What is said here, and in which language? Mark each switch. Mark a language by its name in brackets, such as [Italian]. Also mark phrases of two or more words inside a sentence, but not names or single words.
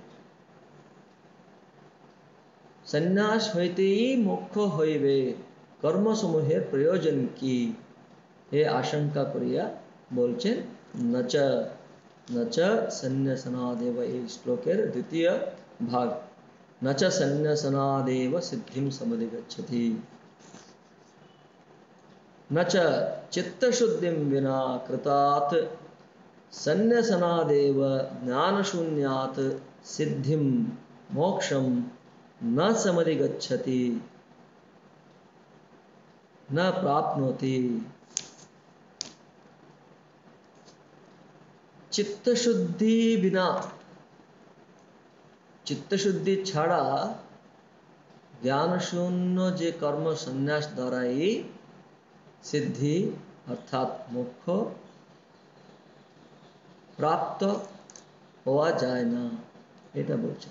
[Bangla] সন্ন্যাস হইতেই মোক্ষ হইবে, কর্মসমূহের প্রয়োজন কি, এ আশঙ্কা করিয়া বলছেন [Sanskrit] नच नच सन्न्यासनादेव। [Bangla] এই শ্লোকের দ্বিতীয় ভাগ, [Sanskrit] न च सन्न्यासनादेव सिद्धिं समधिगच्छति, न च चित्तशुद्धिं विना कृतात् सन्न्यासनादेव ज्ञानशून्यात् सिद्धिं मोक्षं न समधिगच्छति न प्राप्नोति। [Hindi] चित्तशुद्धि बिना, [Bangla] চিত্তশুদ্ধি ছাড়া জ্ঞান শূন্য যে কর্ম সন্ন্যাস দ্বারাই সিদ্ধি অর্থাৎ মোক্ষ প্রাপ্ত হওয়া যায় না, এটা বলছেন।